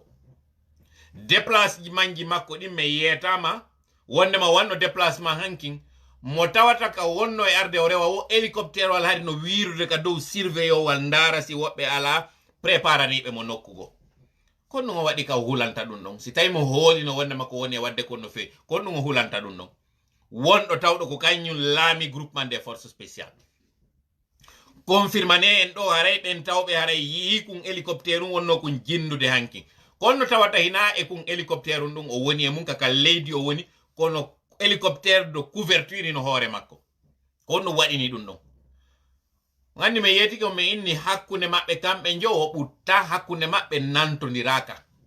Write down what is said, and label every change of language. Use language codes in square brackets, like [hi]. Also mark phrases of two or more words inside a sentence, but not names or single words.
[ff] déplacement ji makko ɗin mi yeetama wondema wanno déplacement hankin mo tawata ka wonno e arde o rewa wo hélicoptère wal hari no wiirude ka dow surveillowal ndaara si woɓɓe ala préparaniɓe mo nokkugo kon ɗum o waɗi ka hulanta ɗum ɗon si tawi mo hoolino wondema ko woni e wadde kon no fewi kon ɗum o hulanta ɗum ɗon wonɗo tawɗo ko kañum laami [fr] groupement des forces spéciales [ff] confirmane en ɗo haray ɓen tawɓe haray yii kun hélicoptère um wonno kun jinnude hanki kono tawata hina e kun hélicoptère um ɗum o woni e mum kaka leydi o woni kono [fr] hélicoptère de couverture [ff] no hoore makko kono waɗini ɗum ɗon gandi mi yeetiki o mi inni hakkunde maɓɓe kamɓe jo o ɓutta hakkunde maɓɓe nantodiraka